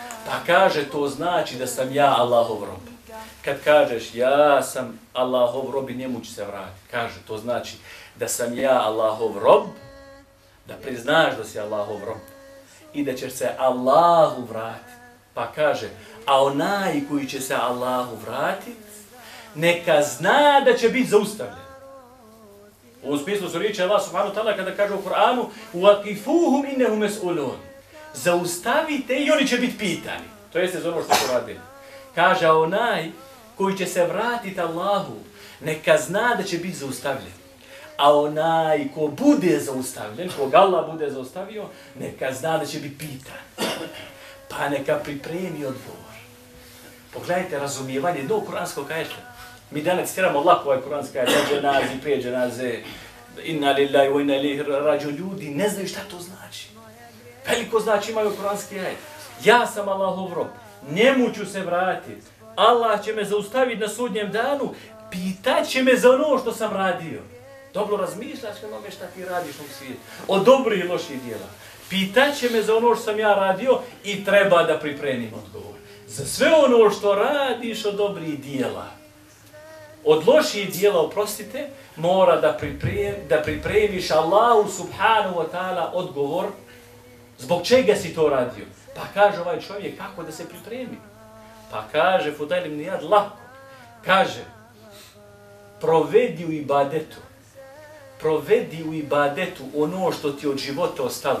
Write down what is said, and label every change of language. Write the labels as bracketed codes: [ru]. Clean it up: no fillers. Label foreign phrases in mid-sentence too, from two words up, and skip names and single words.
[bs] Pa kaže, to znači da sam ja Allahov rob. Kad kažeš ja sam Allahov rob i njemu ću se vratiti, kaže, to znači da sam ja Allahov rob, da priznaš da si Allahov rob i da ćeš se Allahu vratiti. Pa kaže, a onaj koji će se Allahu vratiti, neka zna da će biti zaustavljen. U smislu su riječi Allah [ar] سبحانه تعالى [bs] kada kaže u Kur'anu [ar] وَقِفُوهُمْ إِنَّهُمْ مَسْئُولُونَ. [bs] Zaustavite i oni će biti pitani. To jeste za ono što su radili. Kaže, a onaj koji će se vratiti Allahu, neka zna da će biti zaustavljen. A onaj ko bude zaustavljen, koga Allah bude zaustavio, neka zna da će biti pitan. Pa neka pripremi odgovor. Pogledajte razumijevanje do kuranskog ajeta. Mi danas citiramo lako ovaj kuranski ajet, dženazi, prije dženaze, [ar] إنا لله وإنا إليه راجعون. [bs] Ljudi ne znaju šta to znači. Veliko znači imaju kuranski ajet. Ja sam Allahov rob, njemu ću se vratiti. Allah će me zaustaviti na sudnjem danu, pitat će me za ono što sam radio. Dobro razmišljaš onome šta ti radiš u svijetu, od dobrih i loših djela. Pitat će me za ono što sam ja radio i treba da pripremim odgovor. Za sve ono što radiš od dobrih djela, od loših djela, oprostite, mora da pripremiš Allahu [ar] سبحانه وتعالى [bs] odgovor zbog čega si to radio. Pa kaže ovaj čovjek kako da se pripremi. Pa kaže Fudejl ibn Iyad lako. Kaže, provedi u ibadetu ono što ti od života ostalo.